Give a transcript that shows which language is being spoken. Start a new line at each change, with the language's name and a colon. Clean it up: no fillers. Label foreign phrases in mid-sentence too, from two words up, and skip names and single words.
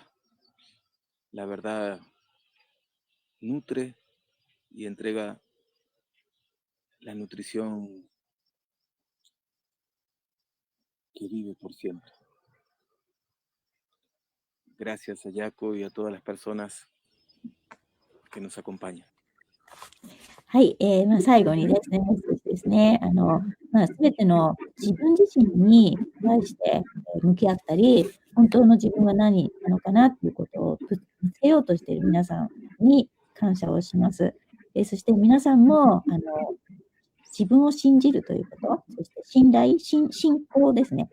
Spanish: La verdad nutre y entrega la nutrición que vive por siempre. Gracias a Yaco y a todas las personas que nos acompañan.
Japanese: はい、最後にですね、もう少しですね、すべての自分自身に対して、向き合ったり、本当の自分は何なのかなっていうことを見つけようとしている皆さんに感謝をします。そして皆さんも、自分を信じるということ、そして信仰ですね。